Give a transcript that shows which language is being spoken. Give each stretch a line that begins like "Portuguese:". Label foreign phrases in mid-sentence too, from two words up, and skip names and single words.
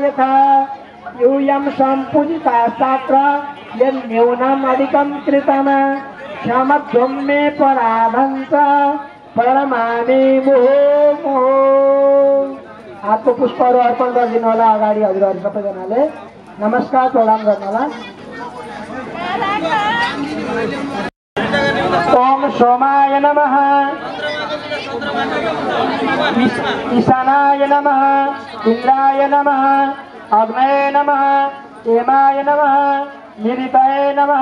Sanskrit: यथा यूयं सम्पूजिता शास्त्र यन्न्यूनम् अधिकं कृतं क्षमध्वं मे पराधं च प्रणमामि मुहुर्मुहुः।
Nepali: हातको पुष्पहरू अर्पण गरिदिनु होला अगाडि हजुरहरू सबैजनाले नमस्कार प्रणाम गर्नु होला।
Sanskrit: ओम सोमाय नमः। ईशानाय नमः। इंद्राय नमः। अग्नये नमः। हेमाय नमः। निरितये नमः।